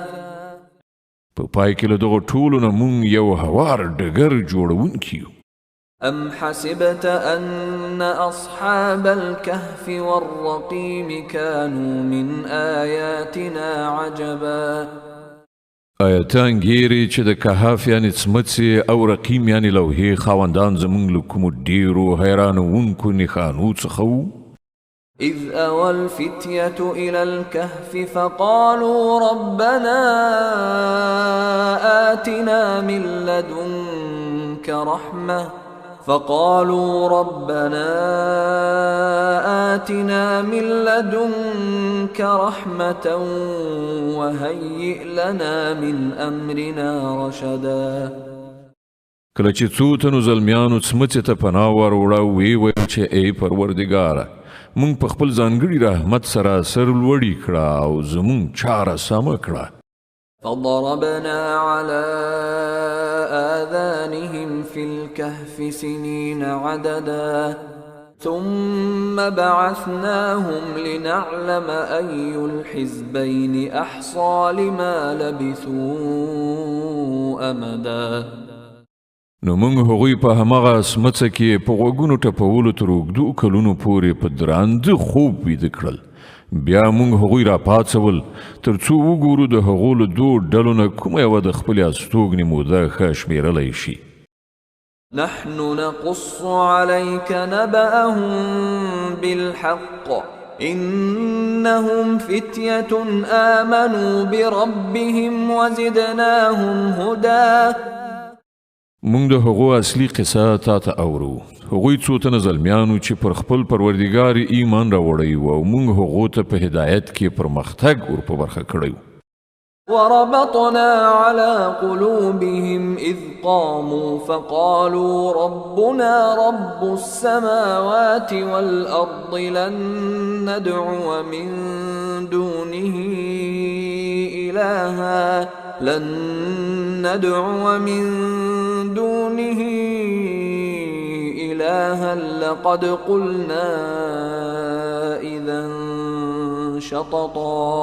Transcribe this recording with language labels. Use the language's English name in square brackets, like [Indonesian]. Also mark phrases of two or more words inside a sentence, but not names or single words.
[Pashto] په پای کې له دغو ټولو نه موږ یو هوار ډګر جوړونکي یو. [Arabic] أَمْ حَسِبْتَ أَنَّ أَصْحَابَ الْكَهْفِ وَالرَّقِيمِ كَانُوا مِنْ آيَاتِنَا عَجَبًا. [Pashto] آیا ته انګیرې چې د کهف یعنې څمڅې او رقیم یعنې لوحې خاوندان زموږ له کومو ډېرو حیرانوونکو نښانو څخه وو؟ [Arabic] إذ أوى الفتية إلى الكهف فقالوا ربنا آتنا من لدنك رحمة وهيئ لنا من أمرنا رشدا. [Pashto] کله چې څو تنو زلمیانو څمڅې ته پناه وروړه ویې ویل چې ای پروردګاره موږ په خپل ځانګړي رحمت سره سر لوړي کړه او زموږ چاره سمه کړه. [Arabic] فضربنا على آذانهم في الكهف سنين عددا ثم بعثناهم لنعلم أي الحزبين أحصى لما لبثوا أمدا. [Pashto] نو موږ هغوی په همغه څمڅه کې په غوږونو ټپولو تر اوږدو کلونو پورې په درانده خوب ویده کړل بیا موږ هغوی را پاڅول تر څو وګورو د هغو له دوو ډلو نه کومه یوه د خپلې استوګنې موده ښه شمېرلی شي. [Arabic] نحن نقص عليك نبأهم بالحق إنهم فتية آمنوا بربهم وزدناهم هدى. [Pashto] موږ د هغو اصلي قصه تا ته اورو. هغوی څو تنه زلمیانو چې پر خپل پروردګار ایمان راوړی و او موږ هغو ته په هدایت کې پرمختګ ور په برخه کړی. [Arabic] وربطنا على قلوبهم إذ قاموا فقالوا ربنا رب السماوات والأرض لن ندعو من دونه إلها لقد قلنا إذا شططا.